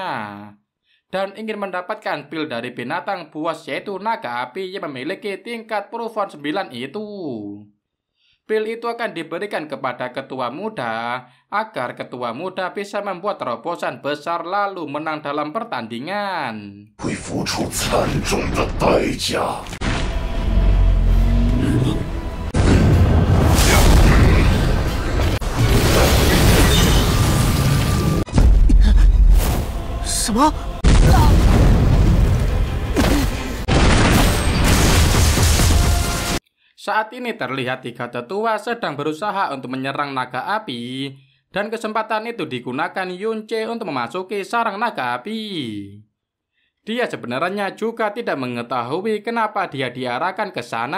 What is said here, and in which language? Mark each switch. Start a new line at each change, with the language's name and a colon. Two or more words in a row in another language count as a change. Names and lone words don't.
Indonesian: Dan ingin mendapatkan pil dari binatang buas yaitu naga api yang memiliki tingkat Prufon 9 itu. Pil itu akan diberikan kepada ketua muda agar ketua muda bisa membuat terobosan besar lalu menang dalam pertandingan.
Chinese: 会付出惨重的代价。什么？
Indonesian: Saat ini terlihat 3 tetua sedang berusaha untuk menyerang naga api, dan kesempatan itu digunakan Yunce untuk memasuki sarang naga api. Dia sebenarnya juga tidak mengetahui kenapa dia diarahkan ke sana.